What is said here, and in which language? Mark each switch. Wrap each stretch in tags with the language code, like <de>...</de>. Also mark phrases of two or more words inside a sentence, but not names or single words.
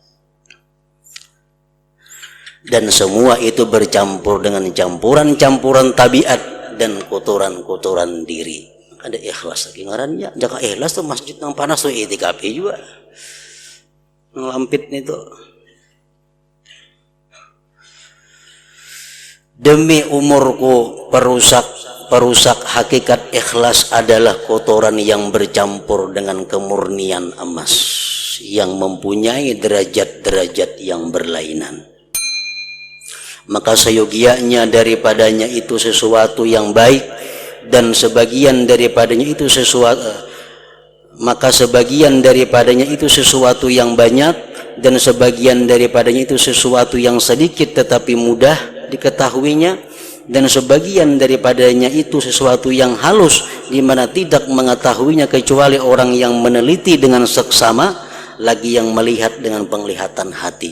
<id>Dan semua itu bercampur dengan campuran-campuran tabiat dan kotoran-kotoran diri.</id> <bjn>Ada ikhlas lagi ngarannya. Jaka ikhlas tuh masjid nang panas tuh i'tikaf juga. Nang lampit nih tuh.</bjn> <id>Demi umurku perusak hakikat ikhlas adalah kotoran yang bercampur dengan kemurnian emas yang mempunyai derajat-derajat yang berlainan. Maka seyogianya daripadanya itu sesuatu yang baik, dan sebagian daripadanya itu sebagian daripadanya itu sesuatu yang banyak, dan sebagian daripadanya itu sesuatu yang sedikit tetapi mudah diketahuinya, dan sebagian daripadanya itu sesuatu yang halus di mana tidak mengetahuinya kecuali orang yang meneliti dengan seksama, lagi yang melihat dengan penglihatan hati.</id>